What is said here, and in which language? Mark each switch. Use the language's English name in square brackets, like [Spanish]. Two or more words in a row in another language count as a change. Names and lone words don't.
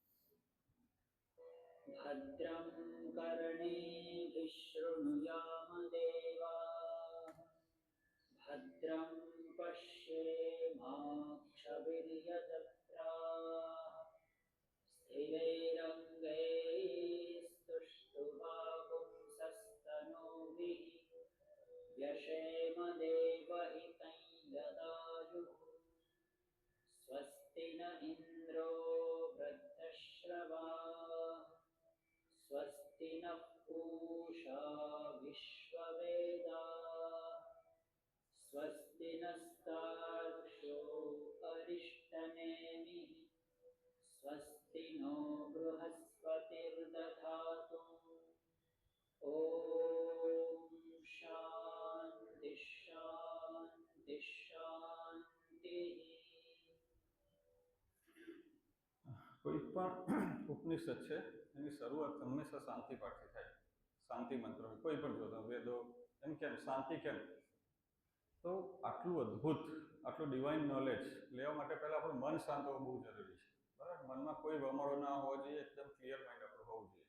[Sanskrit] भद्रं कर्णेभिः शृणुयाम देवाः, भद्रं पश्येमाक्षभिर्यजत्राः, स्थिरैरङ्गैस्तुष्टुवागुंसस्तनूभिः, व्यशेम देवहितं यदायुः. स्वस्ति न इन्द्रो वृद्धश्रवाः, स्वस्ति नः पूषा विश्ववेदाः, स्वस्ति नस्तार्क्ष्यो अरिष्टनेमिः, स्वस्ति नो बृहस्पतिर्दधातु. ॐ शान्ति शान्ति शान्तिः. [Gujarati] કોઈ પણ ઉપનિષદ છે એની શરૂઆત હંમેશા શાંતિ પાઠથી થાય. શાંતિ મંત્ર કોઈ પણ જોતો વેદો, એમ કેમ શાંતિ કેમ? તો આટલું અદ્ભુત, આટલું [English] divine knowledge [Gujarati] લેવા માટે પહેલા આપણું મન શાંત હોવું બહુ જરૂરી છે, બરાબર, મનમાં કોઈ વમળો ના હોવો જોઈએ, એકદમ [English] clear mind [Gujarati] આપણું હોવું જોઈએ.